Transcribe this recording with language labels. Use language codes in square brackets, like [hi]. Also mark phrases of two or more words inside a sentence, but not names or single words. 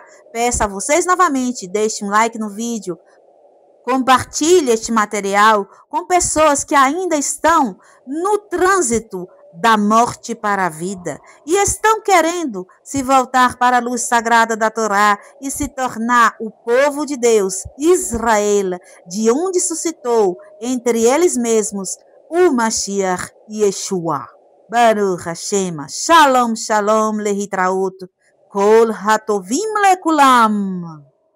[pt] Peço a vocês novamente, deixem um like no vídeo, compartilhe este material com pessoas que ainda estão no trânsito da morte para a vida e estão querendo se voltar para a luz sagrada da Torá e se tornar o povo de Deus, Israel, de onde suscitou entre eles mesmos o Mashiach Yeshua. [he] ברוך השם, שלום, שלום, להתראות, כל הטובים לכולם.